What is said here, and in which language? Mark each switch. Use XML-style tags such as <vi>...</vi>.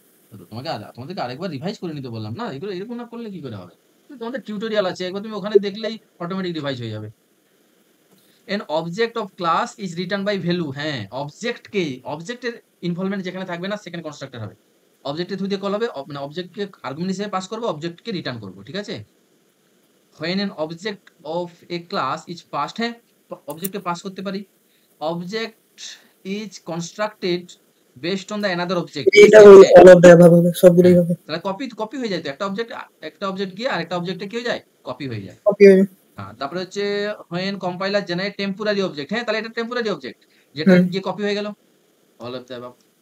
<bn>তো তোমাদেরকে আরেকবার রিভাইজ করে নিতে বললাম না, এগুলো এরকম না করলে কি করে হবে, তোমাদের টিউটোরিয়াল আছে, একবার তুমি ওখানে দেখলেই অটোমেটিক রিভাইজ হয়ে যাবে।</bn> <en>an object of class is written by value,</en> <bn>হ্যাঁ অবজেক্টের ইনভলভমেন্ট যেখানে থাকবে না সেখানে কনস্ট্রাক্টর হবে, অবজেক্টের থ্রু দিয়ে কল হবে, মানে অবজেক্টকে আর্গুমেন্ট হিসেবে পাস করব, অবজেক্টকে রিটার্ন করব, ঠিক আছে।</bn> <en>when an object of a class is passed,</en> <bn>হ্যাঁ অবজেক্টকে পাস করতে পারি,</bn> <en>object is constructed based on the another object,</en> <bn>এটা অল অফ দ্য অ্যাবাভ হবে, সবগুলোই হবে। তাহলে কপি হয়ে যায় তো, একটা অবজেক্ট গিয়ে আরেকটা অবজেক্টে কি হয়ে যায়, কপি হয়ে যায়। কপি হবে। হ্যাঁ তারপরে হচ্ছে</bn> <en>when compiler generate temporary object,</en> <bn>হ্যাঁ তাহলে এটা টেম্পোরারি অবজেক্ট যেটা গিয়ে কপি হয়ে গেল, অল অফ দ্য অ্যাবাভ।</bn>